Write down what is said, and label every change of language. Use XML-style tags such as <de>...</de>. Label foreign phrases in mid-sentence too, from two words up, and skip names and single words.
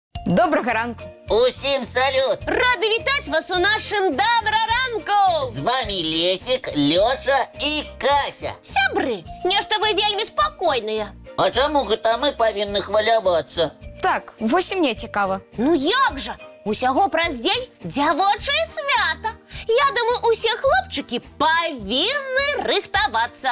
<uk>Доброго ранку. Усім салют! Рада вітати вас у нашим Доброранку! З вами Лесик, Лёша і Кася.</uk> <be>Сябры, нешта вы вельмі спакойныя. А чаму гэта мы павінны хвалявацца? Так, вось і мне цікава. Ну як жа? Усяго праз дзень дзявочае свята. Я думаю, усе хлопчыкі павінны рыхтавацца.</be>